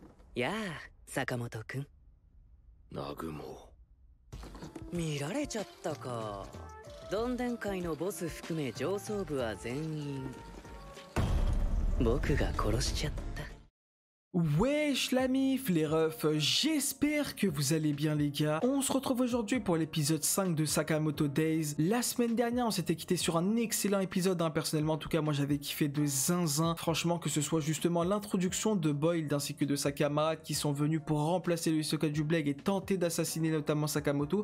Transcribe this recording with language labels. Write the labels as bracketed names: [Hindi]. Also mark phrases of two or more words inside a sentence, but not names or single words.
[Japanese] やあ、坂本くん。南雲。見られちゃったか。どんでん会のボス含め上層部は全員僕が殺しちゃった。 [French] Wesh la mif, les refs, j'espère que vous allez bien les gars. On se retrouve aujourd'hui pour l'épisode 5 de Sakamoto Days. La semaine dernière on s'était quitté sur un excellent épisode, personnellement en tout cas moi j'avais kiffé de zinzin. Franchement que ce soit justement l'introduction de Boyle ainsi que de sa camarade qui sont venus pour remplacer le Hisoka du Bleg et tenter d'assassiner notamment Sakamoto.